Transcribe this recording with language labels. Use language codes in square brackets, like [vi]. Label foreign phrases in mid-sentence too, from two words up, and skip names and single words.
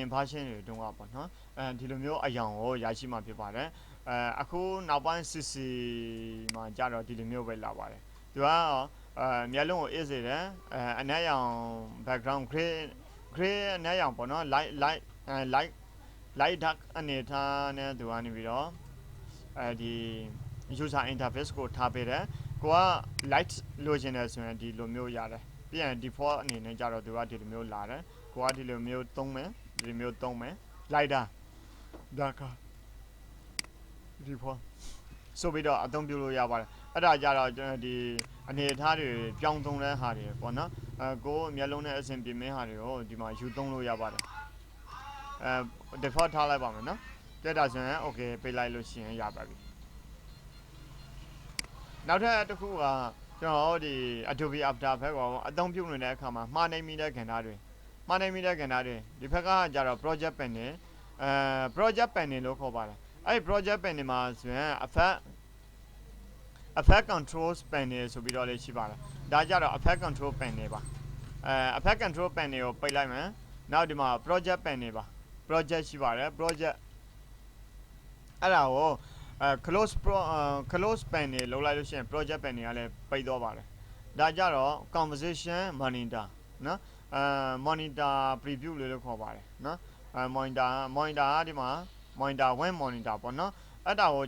[my] version တွေတုန်းကပေါ့နော်ဒီလိုမျိုးအယောင်ကိုရရှိမှဖြစ်ပါတယ်အခုနောက်ပိုင်း CC မှာကြတော့ဒီလိုမျိုးပဲလာပါတယ်သူကမျက်လုံးကိုအေးစေတယ်အနက်ရောင် [en] background gray [my] အနက်ရောင်ပေါ့နော် [en] light dark [my] အနေထားနဲ့သူကနေပြီးတော့ဒီ user interface ကိုထားပေးတယ်ကိုက light လိုချင်တယ်ဆိုရင်ဒီလိုမျိုးရတယ်ပြီး ရင် default အနေနဲ့ကြတော့သူကဒီလိုမျိုးလာတယ်ကိုကဒီလိုမျိုးသုံးမယ်ဒီလိုမျိုးသုံးမယ် [en] lighter darker default [my] ဆိုပြီးတော့အသုံးပြုလို့ရပါတယ်အဲ့ဒါကြတော့ကျွန်တော်ဒီအနေအထားတွေပြောင်းသုံးတဲ့ဟာတွေပေါ့နော်ကိုမျက်လုံးနဲ့အဆင်ပြေမယ့်ဟာတွေကိုဒီမှာယူသုံးလို့ရပါတယ်default ထားလိုက်ပါမယ်နော်ကြည့်တာဆိုရင် okay ပေးလိုက်လို့ရှိရင်ရပါပြီ နောက်ထပ်တစ်ခုကကျွန်တော်ဒီ Adobe After ဘက်ကအသုံးပြုနေတဲ့အခါမှာမှားနိုင်မိတဲ့ကဏ္ဍတွေဒီဘက်ကကြတော့ [en] project panel project panel [my] လို့ခေါ်ပါတယ်အဲ့ [en] project panel [my] မှာဆိုရင် [en] effect controls panel [my] ဆိုပြီးတော့လေးရှိပါတယ်ဒါကြတော့ [en] effect control panel [my] ပါ [en] effect control panel [my] ကိုပိတ်လိုက်မယ်နောက်ဒီမှာ [en] project panel [my] ပါ project ရှိပါတယ် project အဲ့ဒါကို [en] close panel [my] လောက်လိုက်လို့ရှိရင် project panel ကလည်းပိတ်တော့ပါတယ်ဒါကြတော့ [en] conversation monitor [my] နော် [en] monitor preview [my] လို့ခေါ်ပါတယ်နော် monitor ကဒီမှာ [en] monitor 1 monitor [my] ပေါ့နော်အဲ့ဒါကို